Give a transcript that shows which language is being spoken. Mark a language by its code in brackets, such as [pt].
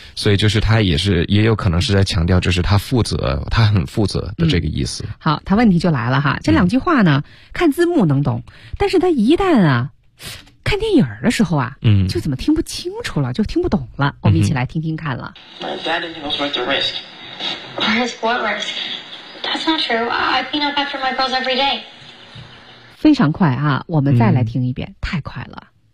[zh] 所以就是他也有可能是在强调，就是他负责，他很负责的这个意思。嗯，好，他问题就来了哈，这两句话呢，嗯，看字幕能懂，但是他一旦啊，看电影的时候啊，嗯，就怎么听不清楚了，就听不懂了。嗯，我们一起来听听看了。 [en] My dad didn't know it was worth the risk. What risk? That's not true. I clean up after my girls every day. [zh] 非常快啊，我们再来听一遍，嗯，太快了。